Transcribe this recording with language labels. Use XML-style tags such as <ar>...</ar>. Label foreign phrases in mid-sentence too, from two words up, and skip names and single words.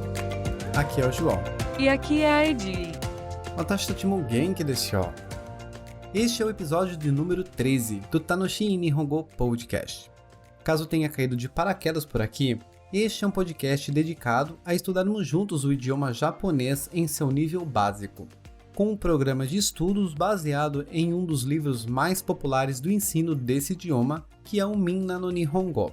<pt>Aqui é o João. E aqui é a Edi.</pt> <ja>私たちも元気ですよ.</ja> <pt>Este é o episódio de número 13 do Tanoshi Nihongo Podcast. Caso tenha caído de paraquedas por aqui, este é um podcast dedicado a estudarmos juntos o idioma japonês em seu nível básico, com um programa de estudos baseado em um dos livros mais populares do ensino desse idioma, que é o Minna no Nihongo.</pt>